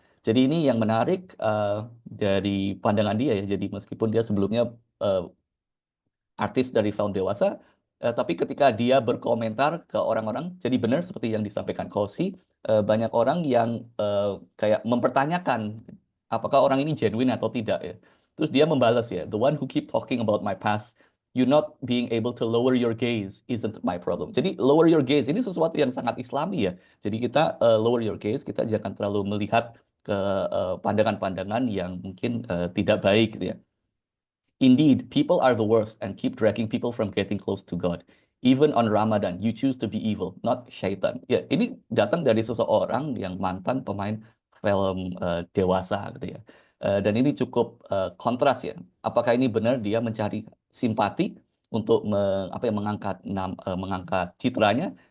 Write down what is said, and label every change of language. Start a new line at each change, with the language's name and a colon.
Indonesian: Jadi ini yang menarik dari pandangan dia ya. Jadi meskipun dia sebelumnya artis dari film dewasa, tapi ketika dia berkomentar ke orang-orang, jadi benar seperti yang disampaikan Kosi, banyak orang yang kayak mempertanyakan apakah orang ini genuine atau tidak ya. Terus dia membalas ya,
English: the one who keep talking about my past, you not being able to lower your gaze isn't my problem.
Indonesian: Jadi
English: lower your gaze
Indonesian: ini sesuatu yang sangat Islami ya. Jadi kita lower your gaze, kita jangan terlalu melihat ke pandangan-pandangan yang mungkin tidak baik gitu ya.
English: Indeed, people are the worst and keep dragging people from getting close to God. Even on Ramadan, you choose to be evil, not syaitan.
Indonesian: Ya, ini datang dari seseorang yang mantan pemain film dewasa gitu ya. Dan ini cukup kontras ya. Apakah ini benar dia mencari simpati untuk mengangkat citranya?